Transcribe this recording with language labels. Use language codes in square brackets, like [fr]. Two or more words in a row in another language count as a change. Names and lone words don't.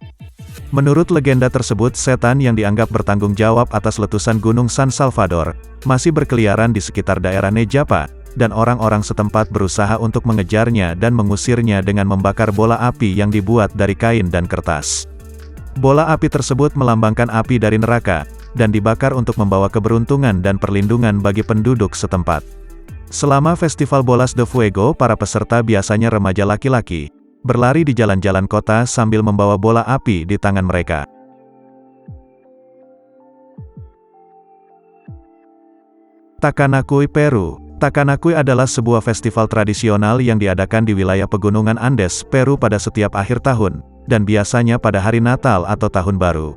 [id] Menurut legenda tersebut, setan yang dianggap bertanggung jawab atas letusan Gunung San Salvador, masih berkeliaran di sekitar daerah Nejapa, dan orang-orang setempat berusaha untuk mengejarnya dan mengusirnya dengan membakar bola api yang dibuat dari kain dan kertas. Bola api tersebut melambangkan api dari neraka, dan dibakar untuk membawa keberuntungan dan perlindungan bagi penduduk setempat. Selama festival Bolas de Fuego, para peserta biasanya remaja laki-laki, berlari di jalan-jalan kota sambil membawa bola api di tangan mereka. Takanakui, Peru. Takanakui adalah sebuah festival tradisional yang diadakan di wilayah pegunungan Andes, Peru pada setiap akhir tahun, dan biasanya pada hari Natal atau Tahun Baru.